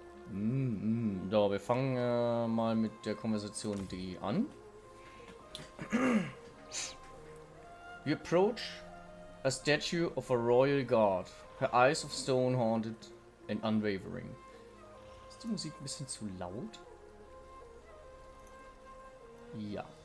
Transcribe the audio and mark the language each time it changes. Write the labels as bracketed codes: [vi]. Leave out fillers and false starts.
[de] So, wir fangen mal mit der Konversation D an. [en] We approach a statue of a royal guard. Her eyes of stone haunted and unwavering. [de] Ist die Musik ein bisschen zu laut? Ja.